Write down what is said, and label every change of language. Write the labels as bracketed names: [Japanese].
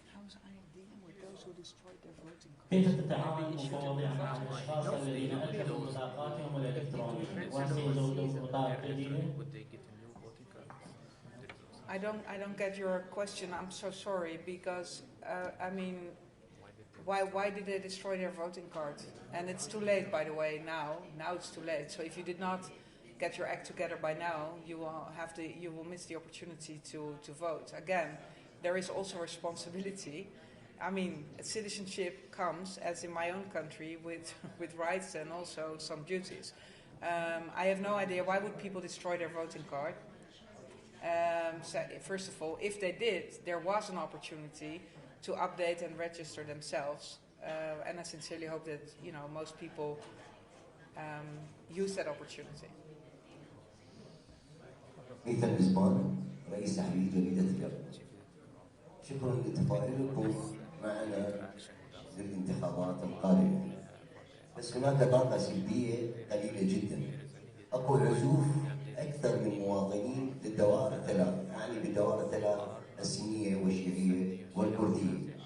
[English] How was I dealing with those who destroyed their voting cards? [Arabic] كيف تتعامل المفوضية مع الأشخاص الذين أتلفوا بطاقاتهم الإلكترونية وسيزودون بطاقة جديدة؟ [English] I don't get your question. I'm so sorry, because I mean, why did they destroy their voting cards? And it's too late, by the way. Now it's too late. So if you did not get your act together by now, you will miss the opportunity to vote. Again, there is also responsibility. I mean, citizenship comes, as in my own country, with rights and also some duties. I have no idea why would people destroy their voting card. So first of all, if they did, there was an opportunity to update and register themselves, and I sincerely hope that, you know, most people use that opportunity. [Arabic] ميثا الإسبان رئيس تحرير جريدة اليوم. شكرا لتفاعلكم معنا للانتخابات القادمة. بس هناك طاقة سلبية قليلة جدا. أكو عزوف أكثر من مواطنين للدوائر الثلاث، يعني بالدوائر الثلاث السنية والشيعية والكردية.